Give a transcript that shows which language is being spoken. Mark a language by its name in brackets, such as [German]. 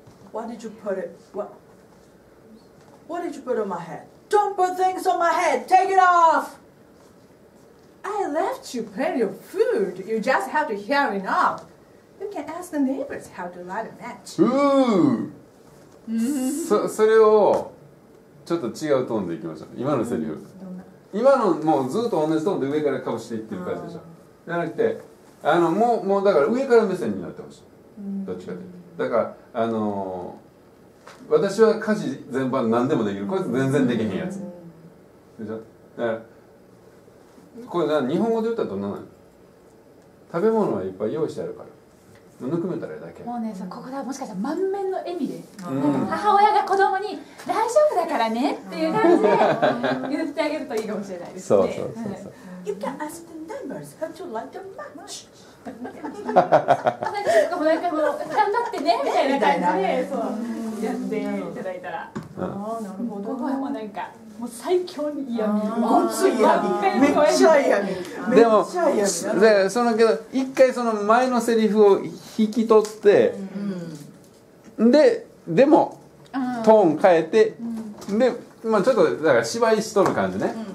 [English] Why did you put it? What did you put on my head? Don't put things on my head. Take it off. I left you plenty of food. You just have to hear it out. You can ask the neighbors how to light a match. [Japanese] それをちょっと違うトーンでいきましょう。今のセリフ。今のもうずっと同じトーンで上からかぶしていってる感じでしょ。じゃなくてもうだから上から目線になってほしい。どっちかというと。だから私は家事全般何でもできる。こいつ全然できへんやつ。でしょ。だからこれ日本語で言ったらどんなの？食べ物はいっぱい用意してあるから。ぬくめたらだけ。もうね、ここではもしかしたら満面の笑みで、母親が子供に大丈夫だからねっていう感じで言ってあげるといいかもしれないですね。そう。 [English] You can ask the neighbors how to light a match. [Japanese] なんかもう頑張ってねみたいな感じでそうやっていただいたら、なるほど。ここはもうなんかもう最強に嫌味。ごつい嫌味。めっちゃ嫌味。でもけど一回その前のセリフを引き取って、でもトーン変えて、でまあちょっとだから芝居しとる感じね。